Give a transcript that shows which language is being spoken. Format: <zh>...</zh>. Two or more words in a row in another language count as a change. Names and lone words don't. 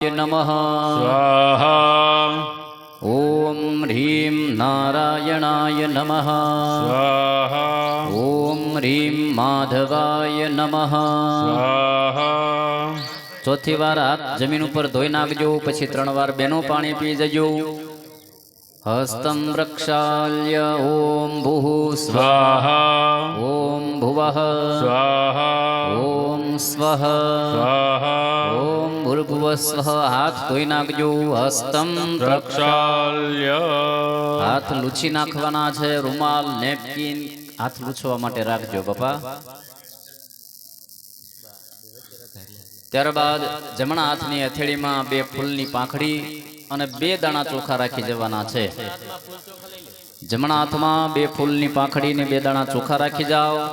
<sa>नमः स्वाहा। ॐ ह्रीं नारायणाय नमः स्वाहा। ॐ ह्रीं माधवाय नमः स्वाहा।</sa> <gu>ચોથી વાર હાથ જમીન પર ધોઈ નાખજો, પછી 3 વાર બેનો પાણી પી જજો।</gu> <sa>हस्तं प्रक्षाल्य ॐ भूः स्वाहा। ॐ भुवः स्वाहा। ॐ स्वः स्वाहा। ॐ भूर्भुवः स्वः।</sa> <gu>હાથ ધોઈ નાખજો।</gu> <sa>हस्तं प्रक्षाल्य</sa> <gu>હાથ લૂછી નાખવાના છે। રૂમાલ નેપકિન હાથ લૂછવા માટે રાખજો બાપા। ત્યારબાદ જમણા હાથની હથેળીમાં 2 ફૂલની પાંખડી અને 2 દાણા ચોખા રાખી જવાના છે। જમણા હાથમાં 2 ફૂલની પાંખડી ને 2 દાણા ચોખા રાખી જાઓ।</gu>